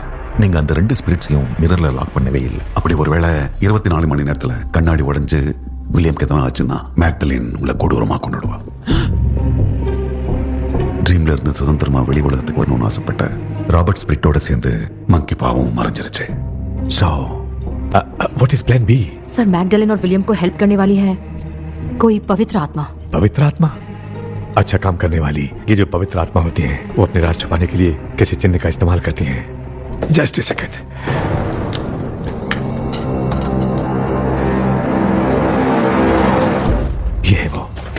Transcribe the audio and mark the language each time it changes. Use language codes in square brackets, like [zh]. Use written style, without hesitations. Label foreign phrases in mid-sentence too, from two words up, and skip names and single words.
[ta] நீங்க அந்த ரெண்டு ஸ்பிரிட்ஸையும் மிரர்ல லாக் பண்ணவே இல்லை. அப்படி ஒருவேளை 24 மணி நேரத்துல கண்ணாடி உடைஞ்சு வில்லியம்க்கு எதனா ஆச்சுன்னா மேக்டலின் உங்களை கொடூரமா கொண்டுடுவா. ட்ரீம்ல இருந்து சுதந்திரமா வெளி உலகத்துக்கு வரணும்னு ஆசைப்பட்ட ராபர்ட் ஸ்பிரிட்டோட சேர்ந்து மங்கி பாவும் மறைஞ்சிருச்சு. [en] So What is plan B? [hi] सर मैगडेलिन और विलियम को हेल्प करने वाली है कोई पवित्र आत्मा. पवित्र आत्मा? अच्छा काम करने वाली. ये जो पवित्र आत्मा होती हैं वो अपने राज छुपाने के लिए किसी चिन्ह का इस्तेमाल करती हैं. [en] Just a second. [hi] ये है वो.